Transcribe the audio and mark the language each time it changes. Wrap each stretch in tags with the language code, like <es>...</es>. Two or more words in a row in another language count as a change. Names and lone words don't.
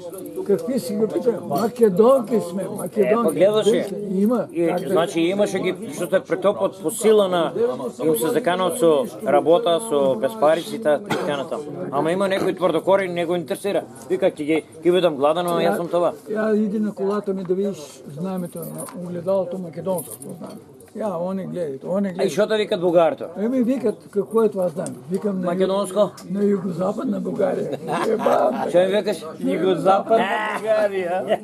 <mk>Какви си го пита? Македонки сме, македонки. Па гледаше. Има. И,</mk> <bg>Как да-</bg> <mk>значи имаше ги што те претопат по сила на им се заканат со работа, со безпариците и така натаму. Ама има некој тврдокорен, не го интересира. Вика, ќе бидам гладен, ама јас сум това.</mk> <bg>Я иди на колата ми да видиш знамето на огледалото македонско знаме. Я, они гледат, они А и гледат.</bg> <mk>што те викат бугарто?</mk> <bg>Еми викат, какво е това знаме? Викам на, Македонско? на югозападна България. Ебам,</bg> <mk>Што ми викаш? Югозападна Бугарија.</mk>